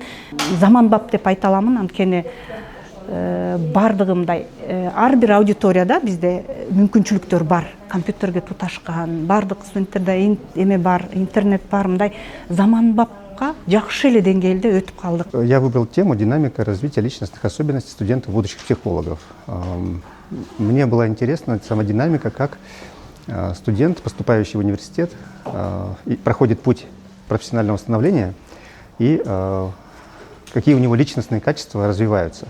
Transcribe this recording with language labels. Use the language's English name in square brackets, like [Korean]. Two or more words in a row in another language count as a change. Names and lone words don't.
[Kyrgyz] Заманбап деп айта аламын, анткени бардыгымдай ар бир аудиторияда бизде мүмкүнчүлүктөр бар. Компьютерге туташкан, бардык студенттерде эме бар, интернет бар, мындай заманбапка жакшы эле деңгээлде өтүп калдык. [Russian] Я выбрал тему «Динамика развития личностных особенностей студентов будущих психологов». Мне была интересна сама динамика, как студент, поступающий в университет, проходит путь профессионального становления и какие у него личностные качества развиваются.